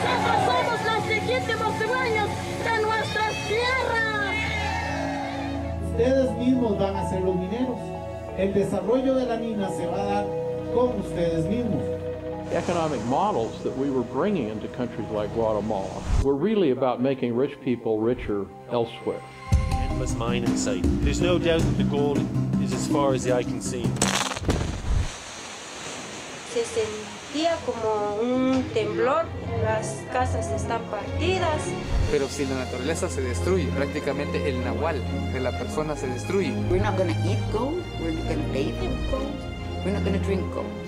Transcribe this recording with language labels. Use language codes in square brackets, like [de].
[es] Nosotros somos las legítimas dueñas de nuestras tierras. Ustedes mismos van a ser los mineros. El desarrollo de la mina se va a dar con ustedes mismos. [en] Economic models that we were bringing into countries like Guatemala were really about making rich people richer elsewhere. Endless mine in sight. There's no doubt that the gold is as far as the eye can see. [es] Se sentía como un temblor, las casas están partidas. Pero si la naturaleza se destruye, prácticamente el nahual de la persona se destruye. [en] We're not going to eat gold, we're not going to bathe in gold, we're not going to drink gold.